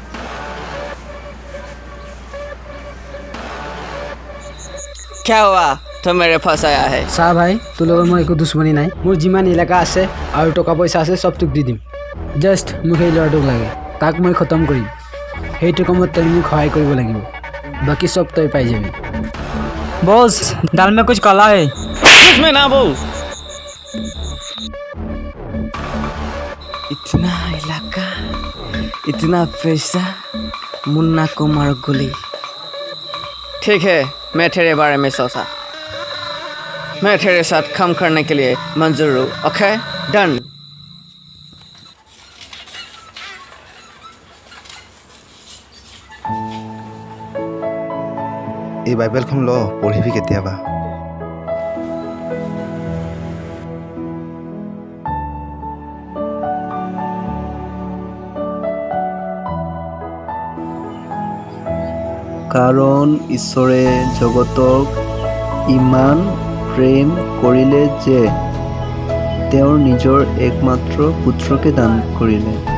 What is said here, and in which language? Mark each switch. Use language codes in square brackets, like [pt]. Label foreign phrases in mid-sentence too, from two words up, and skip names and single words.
[hi] क्या हुआ? तो मेरे पास आया है। [as] চা ভাই তোৰ লগত মোৰ একো দুশ্মনী নাই মোৰ যিমান এলেকা আছে আৰু টকা পইচা আছে চব তোক দি দিম জাষ্ট মোক সেই ল'ৰাটোক লাগে তাক মই খতম কৰিম সেইটো কামত তই মোক সহায় কৰিব লাগিব বাকী চব তই পাই যাবি [hi] बॉस दाल में कुछ काला है उसमें ना बोल। इतना इलाका इतना पैसा मुन्ना को मार गोली। ठीक है मैं तेरे बारे में सोचा मैं तेरे साथ काम करने के लिए मंजूर हूँ। [en] OK done. [as] এই বাইবেলখন ল পঢ়িবি কেতিয়াবা কাৰণ ঈশ্বৰে জগতক ইমান প্ৰেম কৰিলে যে তেওঁৰ নিজৰ একমাত্ৰ পুত্ৰকে দান কৰিলে